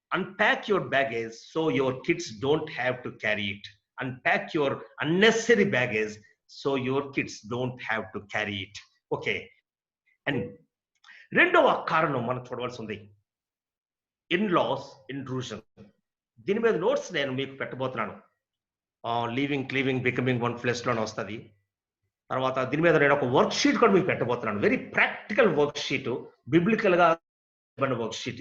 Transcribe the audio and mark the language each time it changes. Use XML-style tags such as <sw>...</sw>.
<en>Unpack your baggage so your kids don't have to carry it. Unpack your unnecessary baggage so your kids don't have to carry it. Okay.</en> <te>And రెండవ కారణం మనం చూడవలసి ఉంది, in-loss intrusion. దీని మీద notes నేను మీకు పెట్టబోతున్నాను. Leaving becoming one flesh లోనే వస్తుంది. తర్వాత దీని మీద నేను ఒక వర్క్ షీట్ కూడా మీకు పెట్టబోతున్నాను.</te> <en>very practical worksheet,</en> <te>biblical గా వర్క్ షీట్.</te>